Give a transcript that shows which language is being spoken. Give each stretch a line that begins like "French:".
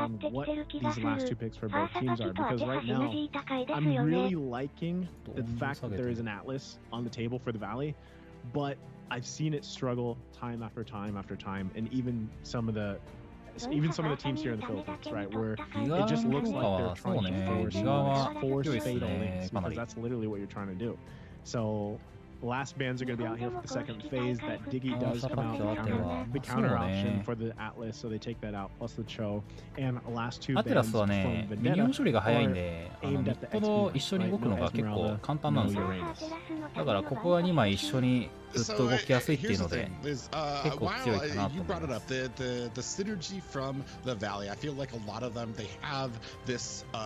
English: What these last 2 picks for both teams are, because right now I'm really liking the fact that there is an Atlas on the table for the Valley, but I've seen it struggle time after time after time, and even some of the teams here in the Philippines, right, where it just looks like they're trying to force fatal links, because that's literally what you're trying to do. So last bands are going to be out here for the second phase. That Diggy does come out, the counter option for the Atlas, so they take that out, plus the Cho. And last two
Japanese: アテラ
English: bands
Japanese: スは
English: from
Japanese: ね、ミニオン処理が早いんで、ミッドと一緒に動くのが結構簡単なんですよ。だからここは2枚一緒にずっと動きやすいっていうので、結構強いかなと思います。
English: The synergy from the Valley, I feel like a lot of them they have this